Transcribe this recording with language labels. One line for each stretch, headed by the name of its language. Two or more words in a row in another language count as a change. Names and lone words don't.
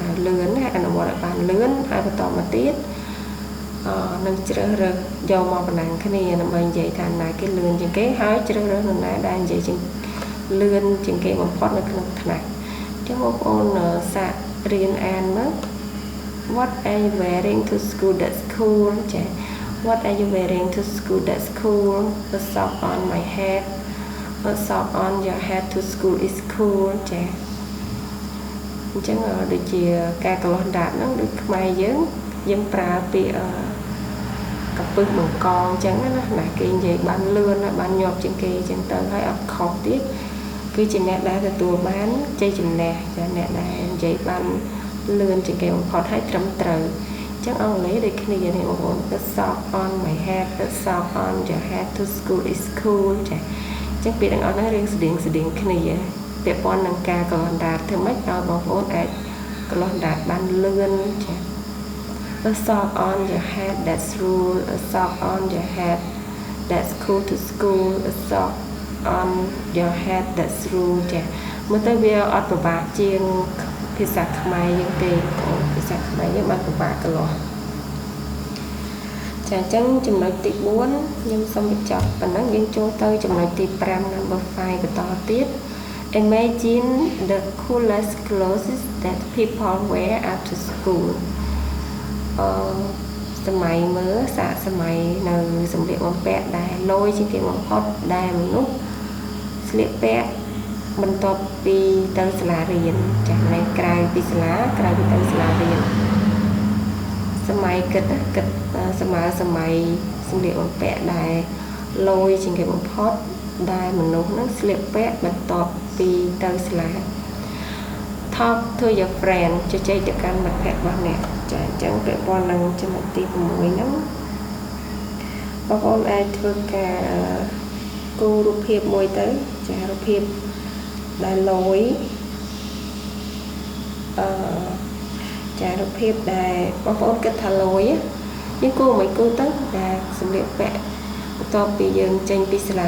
Khmer: លឿនណាអនុវត្តឲ្យបានលឿនហើយបន្តមកទៀតនឹងជ្រើសរើសយកមកបណ្ណាំងគ្នាដើម្បីនិយាយថាណាគេលឿនជាងគេហើយជ្រើសរើសនរណាដែលនិយាយជាងលឿនជាងគេបំផុតនៅក្នុងថ្នាក់អញ្ចឹងបងប្អូនសាករៀនអានមើល
English: What are you wearing to school that's cool ចា What are you wearing to school that's cool The sock on my head The sock on your head to school is cool ចា
Khmer: អញ្ចឹងដូចជាការកន្លោះដាតហ្នឹងដូចខ្មែរយើងប្រើពាក្យកពឹសបង្ក ងអញ្ចឹងណាគេនិយាយបានលឿនបានញាប់ជាងគេអញ្ចឹងទៅហើយអត់ខុសទៀតគឺជាអ្នកដែលទទួលបានជ័យជំនះចាអ្នកដែលនិយាយបាន លឿនជាងគេបំផុតហើយត្រឹមត្រូវអញ្ចឹងអង់គ្លេសដូចគ្នានេះបងប្អូន
English: The sock on my head The sock on your head to school is cool
Khmer: ចាអញ្ចឹងពាក្យទាំងអស់ហ្នឹងរៀងស្តៀងគ្នាពាក់ព័ន្ធនឹងការកន្លោះដាតធ្វើម៉េចឲ្យបងប្អូនអាចកន្លោះដាតបានលឿនចា
English: A sock on your head that's rule A sock on your head that's cool to school A sock on your head that's rule
Khmer: ចាមើលទៅវាអត់ពិបាកជាងភាសាខ្មែរយើងទេភាសាខ្មែរយើងបានពិបាកកន្លោះ ចាអញ្ចឹងចំណុចទី4ខ្ញុំសូមបញ្ចប់ប៉ុណ្ណឹងយើងចូលទៅចំណុចទី5
English: number 5
Khmer: បន្តទៀត
English: Imagine the coolest clothes that people wear after school
Khmer: សម័យមើលសាក សម័យនៅសម្លៀកបំពាក់ដែលលយជាងគេបំផុតដែលមនុស្សស្លៀកពាក់បន្ទាប់ពីទៅសាលារៀ នចាស់នៅក្រៅពីសាលាក្រៅពីទៅសាលារៀនសម័យគិតសម័យសម្លៀកបំពាក់ដែលលយជាងគេបំផុតដែលមនុស្សនឹងស្លៀកពាក់បន្ទាប់ពីទៅសាលា
English: Talk to your friend
Khmer: ជជែកទៅកាន់មិត្តភក្តិរបស់អ្នកចាអញ្ចឹងពាក់ព័ន្ធនឹងចំណុចទី6ហ្នឹងបងប្អូនអាចធ្វើការគូររូបភាពមួយទៅចារូបភាពដែលលយ ចារូបភាពដែលបងប្អូនគិតថាលយយើងគូមិនគូទៅដែលសម្លៀកពាក់បន្ទាប់ពីយើងចេញពីសាលា